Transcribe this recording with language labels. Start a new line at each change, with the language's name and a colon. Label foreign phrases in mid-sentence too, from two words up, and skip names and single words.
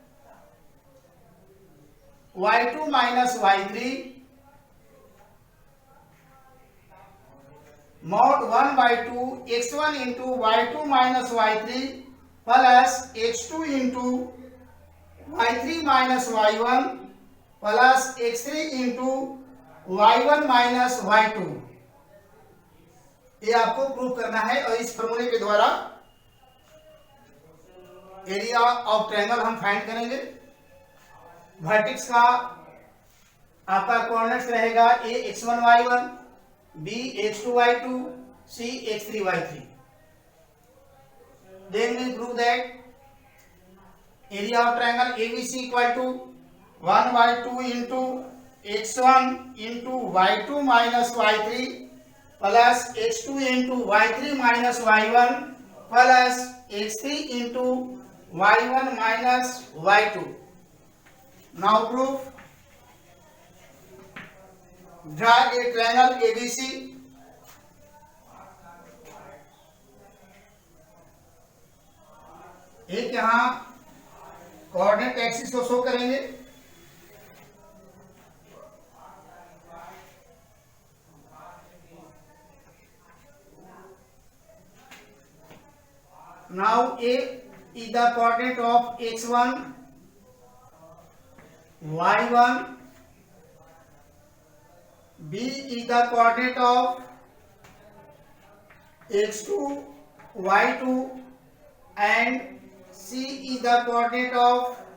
English: y2 minus y3 mod 1/2 x1 into y2 minus y3 plus x2 into y3 minus y1 plus x3 into y1 माइनस y2.
Hindi: ये आपको प्रूव करना है और इस फॉर्मूले के द्वारा
English: area of triangle
Hindi: हम फाइंड करेंगे. वर्टेक्स का आपका कोऑर्डिनेट्स रहेगा a x1 y1, b x2 y2, c x3 y3.
English: Then we prove that area of triangle ABC equal to 1/2 into x1 into y2 minus y3 plus x2 into y3 minus y1 plus x3 into y1 minus y2. Now proof. Draw a triangle ABC.
Hindi: एक यहाँ
English: coordinate axis
Hindi: को शो करेंगे.
English: Now A is the coordinate of x1, y1, B is the coordinate of x2, y2 and C is the coordinate of